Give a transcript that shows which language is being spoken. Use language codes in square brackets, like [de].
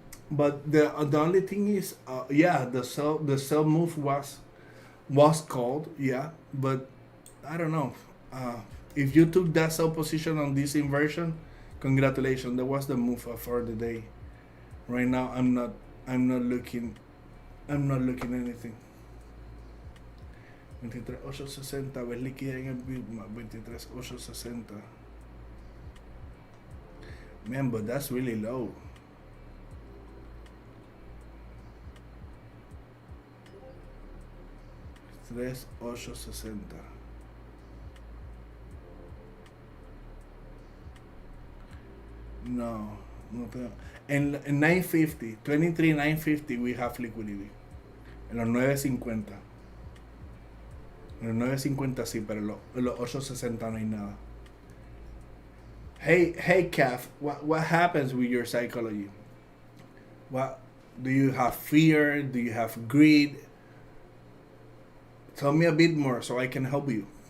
[en] But the only thing is, yeah, the sell move was called, yeah, but I don't know. Uh, if you took that sell position on this inversion, congratulations. That was the move for the day. Right now, I'm not looking. I'm not looking anything. [es] 23,860, ves liquidez en el bid más 23,860. [en] Man, but that's really low. 3,860. [es] No, no tengo. En 950, 23 950 [en] we have liquidity. [es] En los 950. En los 950 sí, pero en los 860 no hay nada. [en] Hey, Calf, what happens with your psychology? What do you have fear? Do you have greed? Tell me a bit more so I can help you.